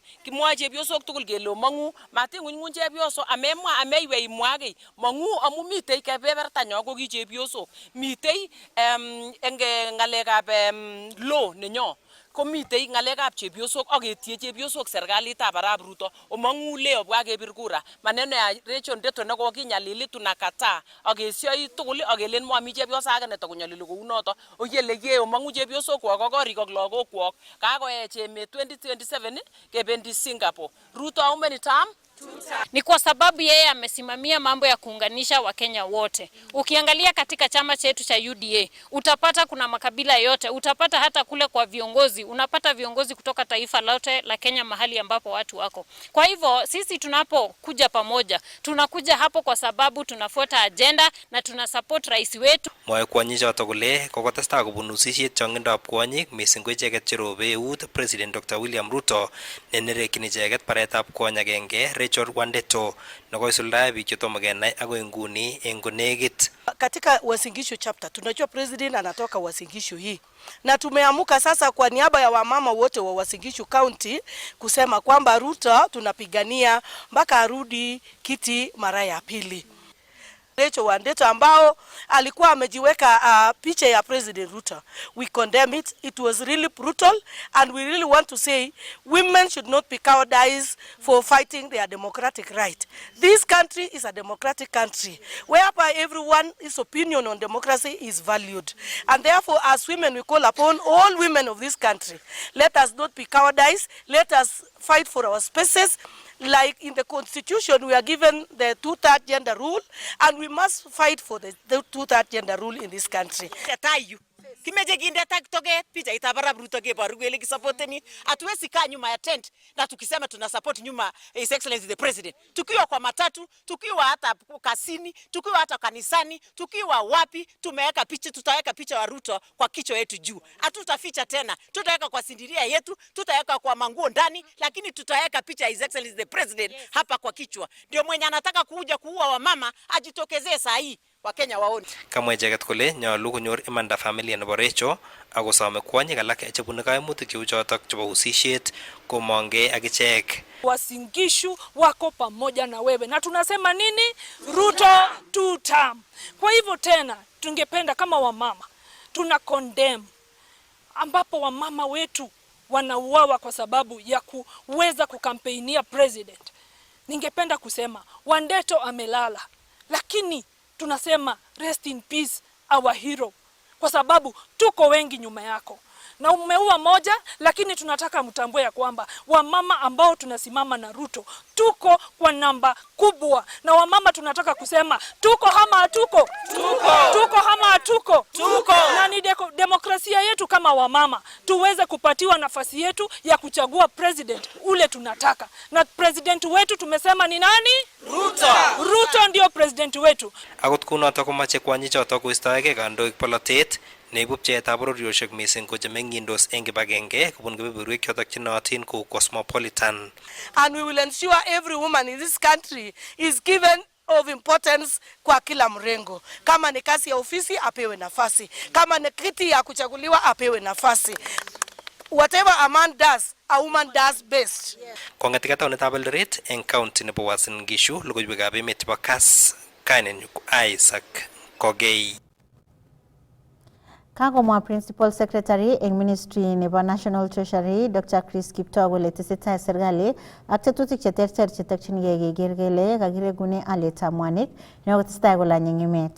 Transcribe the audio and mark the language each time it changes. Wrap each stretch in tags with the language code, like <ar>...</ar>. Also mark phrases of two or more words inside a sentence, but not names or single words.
<kln>Kimwoe chepyosok tugul kele mangu matingunyng'uny chepyoso amemwa ameiwe imwa kiy. Mangu amu mitei kebebertanyo ko ki chepyosok. Mitei eng ng'alekab law nenyo. Komitei ng'alekab chepyosok aketie chepyosok serikalitab arap Ruto omangu leo obwa kebir kura.</kln> <sw>Maneno ya</sw> <kln>Rachel Ndeto nekokinyalili tunakataa akesioi tugul akelen mami chepyosa age netokonyalili kou noto. Oyele ye omangu chepyosok kwok korik ak lagok kwok. Kakoech emet 2027 kebendi Singapore.</kln> <en>Ruto how many term?</en> <sw>Ni kwa sababu yeye amesimamia mambo ya kuunganisha Wakenya wote. Ukiangalia katika chama chetu cha UDA, utapata kuna makabila yote, utapata hata kule kwa viongozi, unapata viongozi kutoka taifa lote la Kenya mahali ambapo watu wako. Kwa hivyo sisi tunapokuja pamoja, tunakuja hapo kwa sababu tunafuata agenda na tunasupport rais wetu.</sw> <kln>Mwoe kwanyichoto kole kokotestai kobun usisiet chong'indab kwanyik mising ko icheket cherobe eut President Dr. William Ruto nenerekyin icheket baretab kwony agenge Rachel Ndeto nekoisuldae biik chetomo kenai agoi nguni eng konekit.</kln> <sw>Katika Uasin Gishu chapter tunajua president anatoka Uasin Gishu hii, na tumeamuka sasa kwa niaba ya wamama wote wa Uasin Gishu County kusema kwamba Ruto tunapigania mpaka arudi kiti mara ya pili. Rachel Ndeto ambao alikuwa amejiweka picha ya President Ruto.</sw> <en>We condemn it. It was really brutal, and we really want to say women should not be cowardized for fighting their democratic right. This country is a democratic country whereby everyone's opinion on democracy is valued. And therefore, as women, we call upon all women of this country, let us not be cowardized. Let us fight for our spaces. Like in the constitution, we are given the two-third gender rule, and we must fight for the two-third gender rule in this country.</en> <kln>Kimeje kinde tak toget picha itabara Ruto kebaru kele kisupporteni</kln> <sw>hatuwezi kaa nyuma ya tent na tukisema tuna support nyuma</sw> <en>His Excellency the President.</en> <sw>Tukiwa kwa matatu, tukiwa hata kasini, tukiwa hata kanisani, tukiwa wapi tumeweka picha, tutaweka picha wa Ruto kwa kichwa yetu juu. Hatutaficha tena. Tutaweka kwa sindiria yetu, tutaweka kwa manguo ndani, lakini tutaweka picha</sw> <en>His Excellency the President</en> <sw>hapa kwa kichwa. Ndio mwenye anataka kuja kuua wamama ajitokezee saa hii. Wakenya waone.</sw> <kln>Kamwa icheket kole nyolu konyor imanda familia nebo Rachel akosome kwanyik alak chebune kaimutik cheu chotok chebo usisiet komongei ak ichek.</kln> <sw>Uasin Gishu wako pamoja na wewe na tunasema nini? Ruto Two-Term. Kwa hivyo tena tungependa kama wamama tuna condemn ambapo wamama wetu wanauawa kwa sababu ya kuweza kukampeinia president. Ningependa kusema Ndeto amelala, lakini tunasema</sw> <en>rest in peace our hero,</en> <sw>kwa sababu tuko wengi nyuma yako na umeua moja, lakini tunataka mtambue ya kwamba wamama ambao tunasimama na Ruto tuko kwa namba kubwa, na wamama tunataka kusema tuko hama hatuko, tuko hama hatuko, na ni demokrasia yetu kama wamama tuweze kupatiwa nafasi yetu ya kuchagua president ule tunataka, na president wetu tumesema ni nani? Ruto ndio president wetu.</sw> <kln>Akot kunoto komache kwanyichoto koistoege kandoik polatet neibu pcheetab bororioshek missing ko chemeng'indos eng kibagenge kobun kebeberwek chotok chenootin ko cosmopolitan.</kln> <en>And we will ensure every woman in this country is given of importance</en> <sw>kwa kila mrengo. Kama ni kazi ya ofisi apewe nafasi, kama ni kiti ya kuchaguliwa apewe nafasi.</sw> <en>Whatever a man does, a woman does best.</en> <kln>Kongatika taunetab Eldoret eng county nebo Uasin Gishu, logoiwekab emet chebo Kass, kainenyu Isaac Kogei. Kagomwa</kln> <en>Principal Secretary</en> <kln>eng Ministry nebo</kln> <en>National Treasury</en> <kln>Dr. Chris Kiptoo kole tesetai serikali ak tetutik cheterter chetakchinigei keker kele kakiregune alyetab mwanik nekotestai kolany eng emet.</kln>